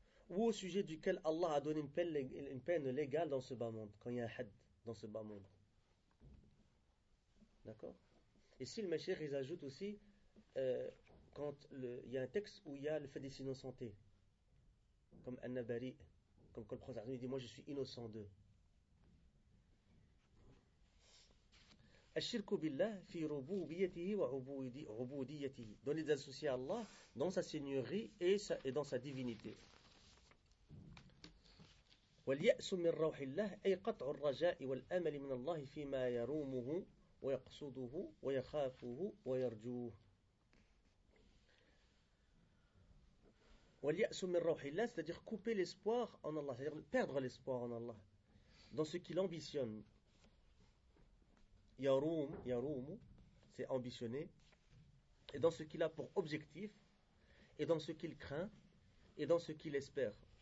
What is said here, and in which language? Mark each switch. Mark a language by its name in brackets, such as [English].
[French] Ou au sujet duquel Allah a donné une peine légale dans ce bas monde, quand il y a un had dans ce bas monde. D'accord? Et si le Mashiach, ils ajoutent aussi, quand il y a un texte où il y a le fait des innocentés, comme An-Nabari, comme quand le prophète dit, moi je suis innocent d'eux. [Arabic] الشرك بالله في ربوبيته وعبوديته. [French] Donner des associés à Allah dans sa seigneurie et dans sa divinité. [Arabic] واليأس من روح الله أي قطع الرجاء والأمل من الله فيما يرومه ويقصده ويخافه ويرجوه. واليأس من روح الله, [French] c'est-à-dire couper l'espoir en Allah, c'est-à-dire perdre l'espoir en Allah dans ce qu'il ambitionne. Yaroum, c'est ambitionné, et dans ce qu'il a pour objectif, et dans ce qu'il craint, et dans ce qu'il espère.